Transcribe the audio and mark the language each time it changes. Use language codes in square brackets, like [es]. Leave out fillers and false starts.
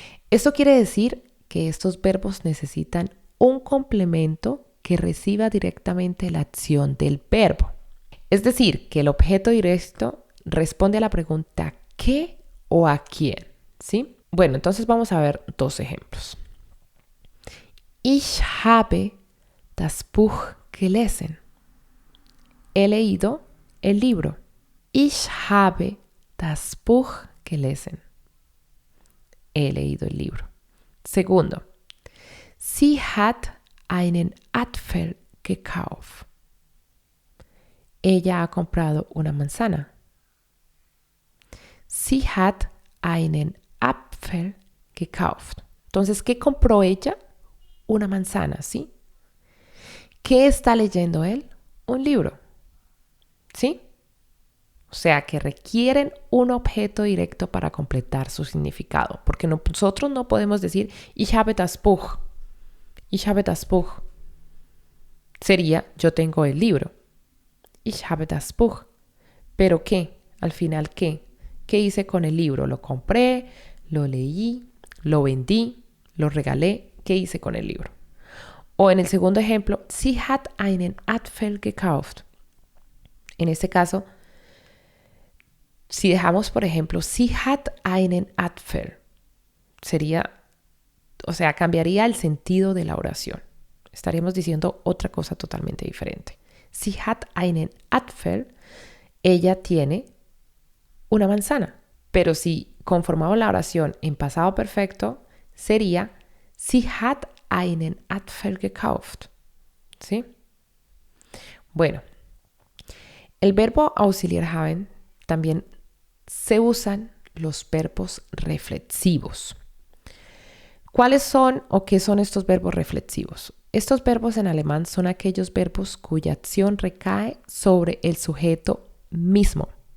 [es] Esto quiere decir que estos verbos necesitan un complemento que reciba directamente la acción del verbo. Es decir, que el objeto directo responde a la pregunta ¿qué o a quién? ¿Sí? Bueno, entonces vamos a ver dos ejemplos. [de] Ich habe das Buch gelesen. [es] He leído el libro. [de] Ich habe das Buch gelesen. [es] He leído el libro. [de] Segundo, sie hat einen Apfel gekauft. [es] Ella ha comprado una manzana. [de] Sie hat einen Apfel gekauft. [es] Entonces, ¿qué compró ella? Una manzana, ¿sí? ¿Qué está leyendo él? Un libro, ¿sí? O sea, que requieren un objeto directo para completar su significado, porque nosotros no podemos decir [de] Ich habe das Buch. Ich habe das Buch. [es] Sería yo tengo el libro. [de] Ich habe das Buch. [es] ¿Pero qué? Al final, ¿qué? ¿Qué hice con el libro? ¿Lo compré? ¿Lo leí? ¿Lo vendí? ¿Lo regalé? ¿Qué hice con el libro? O en el segundo ejemplo, [de] Sie hat einen Apfel gekauft. [es] En este caso, si dejamos, por ejemplo, [de] Sie hat einen Apfel, [es] sería, o sea, cambiaría el sentido de la oración. Estaríamos diciendo otra cosa totalmente diferente. [de] Sie hat einen Apfel, [es] ella tiene una manzana. Pero si conformamos la oración en pasado perfecto, sería [de] Sie hat einen Apfel gekauft. [es] ¿Sí? Bueno, el verbo auxiliar haben también se usan los verbos reflexivos. ¿Cuáles son o qué son estos verbos reflexivos? Estos verbos en alemán son aquellos verbos cuya acción recae sobre el sujeto mismo.